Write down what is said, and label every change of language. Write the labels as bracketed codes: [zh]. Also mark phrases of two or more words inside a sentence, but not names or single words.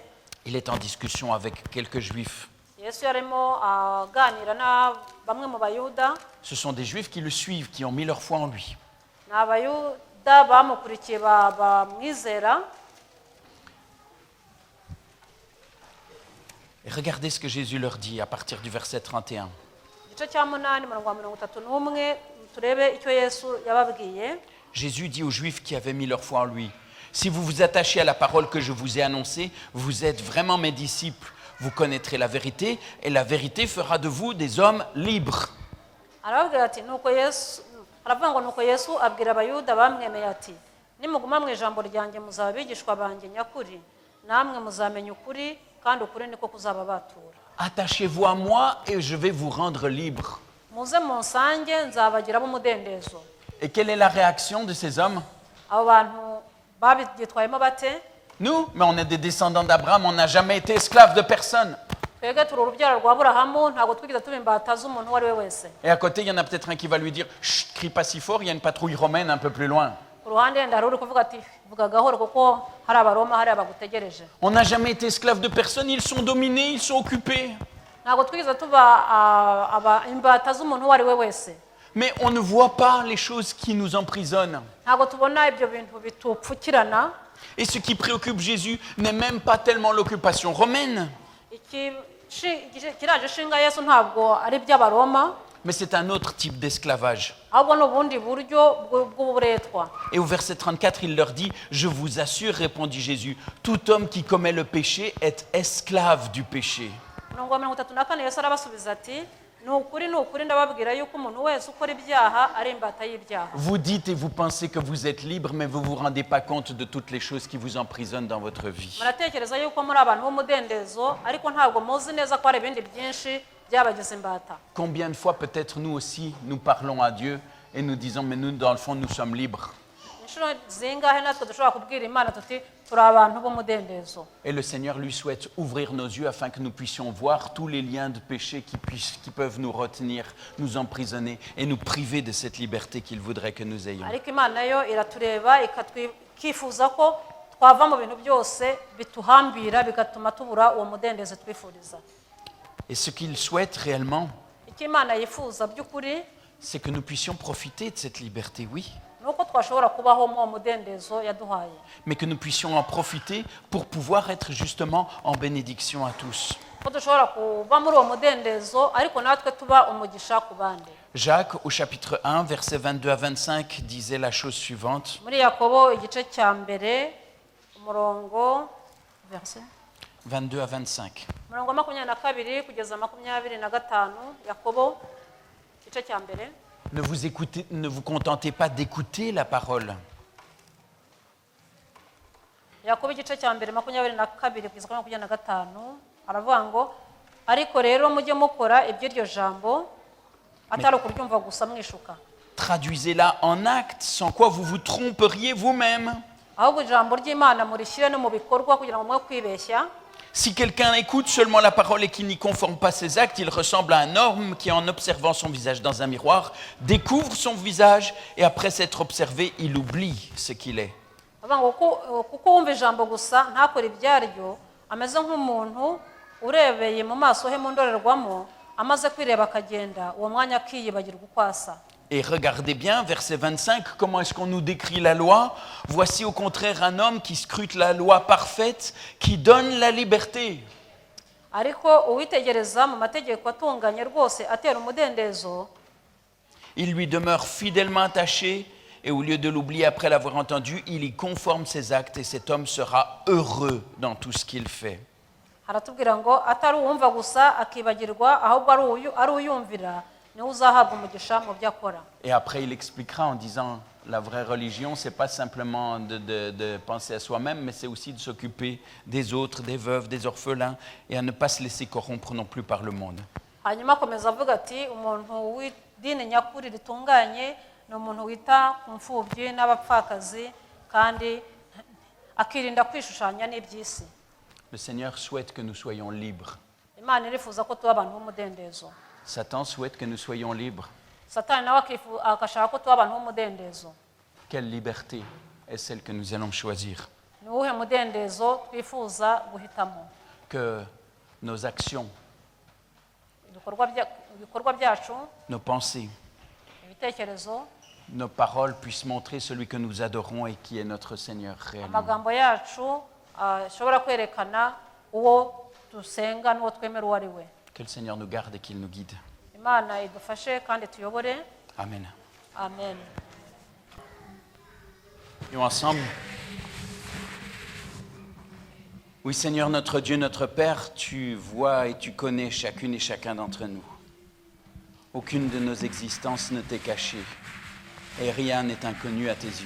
[fr] Il est en discussion avec quelques juifs. [rw] Yesu yarimo aganira na bamwe mu bayuda. [fr] Ce sont des juifs qui le suivent, qui ont mis leur foi en lui. [rw] N'abayuda bamukurikiye bamwizera. [fr] Et regardez ce que Jésus leur dit à partir du verset 31. [rw] Igice cya 8 umurongo wa 31 turebe icyo Yesu yababwiye. [fr] Jésus dit aux Juifs qui avaient mis leur foi en lui, « Si vous vous attachez à la parole que je vous ai annoncée, vous êtes vraiment mes disciples. Vous connaîtrez la vérité, et la vérité fera de vous des hommes libres. » [rw] Aravuga ati nuko Yesu aravuga ngo nuko Yesu abwira abayuda bamwemeye ati nimuguma mu ijambo ryanjye muzaba bigishwa banjye nyakuri namwe muzamenya ukuri kandi ukuri niko kuzababatura. [fr] Attachez-vous à moi et je vais vous rendre libres. [rw] Muze munsange nzabagira b'umudendezo. [fr] Et quelle est la réaction de ces hommes? [rw] Abo bantu babyitwayemo bate? [fr] Nous, mais on est des descendants d'Abraham, on n'a jamais été esclaves de personne. [rw] Twebwe turi urubyaro rwa Aburahamu ntabwo twigeze tuba imbata z'umuntu uwo ari we wese. [fr] Et à côté, il y en a peut-être un qui va lui dire « Chut, crie pas si fort, il y a une patrouille romaine un peu plus loin. » [rw] Ku ruhande hari uri kuvuga ati vuga gahoro kuko hari abaroma hari abagutegereje. [fr] On n'a jamais été esclaves de personne, ils sont dominés, ils sont occupés. [rw] Ntabwo twigeze tuba imbata z'umuntu uwo ari we wese. [fr] Mais on ne voit pas les choses qui nous emprisonnent. [rw] Ntabwo tubona ibyo bintu bitupfukirana. [fr] Et ce qui préoccupe Jésus n'est même pas tellement l'occupation romaine. [rw] Kiraje shinga Yesu ntabwo ari iby'abaroma. [fr] Mais c'est un autre type d'esclavage. [rw] Ahubwo n'ubundi buryo bw'uburetwa. [fr] Et au verset 34, il leur dit « Je vous assure, répondit Jésus, tout homme qui commet le péché est esclave du péché. » [rw] Umurongo wa 34 Yesu arabasubiza ati ni ukuri ndababwira yuko umuntu wese ukora ibyaha ari imbata y'ibyaha. [fr] Vous dites et vous pensez que vous êtes libre, mais vous ne vous rendez pas compte de toutes les choses qui vous emprisonnent dans votre vie. [rw] Muratekereza yuko muri abantu b'umudendezo ariko ntabwo muzi neza ko hari ibindi byinshi byabagize imbata. [fr] Combien de fois peut-être nous aussi, nous parlons à Dieu et nous disons « Mais nous, dans le fond, nous sommes libres. » [rw] inshuro zingahe natwe dushobora kubwira imana tuti turi abantu b'umudendezo. [fr] Et le Seigneur lui souhaite ouvrir nos yeux afin que nous puissions voir tous les liens de péché qui peuvent nous retenir, nous emprisonner et nous priver de cette liberté qu'il voudrait que nous ayons. [rw] Ariko imana yo iratureba ikifuza ko twava mu bintu byose bituhambira bigatuma tubura uwo mudendezo twifuriza. [fr] Et ce qu'il souhaite réellement, [rw] Icyo imana yifuza by'ukuri [fr] c'est que nous puissions profiter de cette liberté, oui, [rw] nuko twashobora kubaho mu mudendezo yaduhaye, [fr] mais que nous puissions en profiter pour pouvoir être justement en bénédiction à tous. [rw] ko dushobora kuba muri uwo mudendezo ariko natwe tuba umugisha ku bandi. [fr] Jacques, au chapitre 1, versets 22 à 25, disait la chose suivante. [rw] Muri Yakobo igice cya mbere umurongo verse [fr] 22 à 25. [rw] umurongo 22 kugeza 25, Yakobo igice cya mbere. [fr] Ne vous contentez pas d'écouter la parole, [rw] Yakobo igice cya mbere 22 kugeza 25 aravuga ngo ariko rero mujye mukora iby'iryo jambo atari ukuryumva gusa mwishuka. [fr] traduisez-la en actes, sans quoi vous vous tromperiez vous-même. [rw] Ahubwo ijambo ry'Imana murishyire no mu bikorwa kugira ngo mwe kwibeshya. [fr] Si quelqu'un écoute seulement la parole et qu'il n'y conforme pas ses actes, il ressemble à un homme qui, en observant son visage dans un miroir, découvre son visage et après s'être observé, il oublie ce qu'il est. [rw] Avuga ngo kuko wumva ijambo gusa ntakore ibyaryo ameze nk'umuntu urebeye mu maso he mu ndorerwamo amaze kwireba akagenda uwo mwanya akiyibagirwa uko asa. [fr] Et regardez bien, verset 25, comment est-ce qu'on nous décrit la loi? Voici au contraire un homme qui scrute la loi parfaite, qui donne la liberté. [rw] Ariko uwitegereza mu mategeko atunganye rwose atera umudendezo, [fr] Il lui demeure fidèlement attaché et au lieu de l'oublier après l'avoir entendu, il y conforme ses actes et cet homme sera heureux dans tout ce qu'il fait. [rw] haratubwira ngo atari uwumva gusa akibagirwa ahubwo ari uyumvira niwe uzahabwa umugisha mu byo akora. [fr] Et après, il expliquera en disant la vraie religion, c'est pas simplement de penser à soi-même, mais c'est aussi de s'occuper des autres, des veuves, des orphelins, et à ne pas se laisser corrompre non plus par le monde. [rw] Hanyuma akomeza avuga ati umuntu w'idini nyakuri ritunganye ni umuntu wita ku mfubyi n'abapfakazi kandi akirinda kwishushanya n'iby'isi. [fr] Le Seigneur souhaite que nous soyons libres. [rw] Imana irifuza ko tuba abantu b'umudendezo. [fr] Satan souhaite que nous soyons libres. [rw] Satani nawe agashaka ko tuba abantu b'umudendezo. [fr] Quelle liberté est celle que nous allons choisir? [rw] Ni uwuhe mudendezo twifuza guhitamo? [fr] Que nos actions, [rw] ibikorwa byacu, [fr] nos pensées, [rw] ibitekerezo, [fr] nos paroles puissent montrer celui que nous adorons et qui est notre Seigneur réellement. [rw] amagambo yacu ashobora kwerekana uwo dusenga n'uwo twemera uwo ari we. [fr] Que le Seigneur nous garde et qu'il nous guide. [rw] Imana idufashe kandi tuyobore. Amen. Amen. [fr] Prions ensemble. Oui, Seigneur, notre Dieu, notre Père, tu vois et tu connais chacune et chacun d'entre nous. Aucune de nos existences ne t'est cachée et rien n'est inconnu à tes yeux.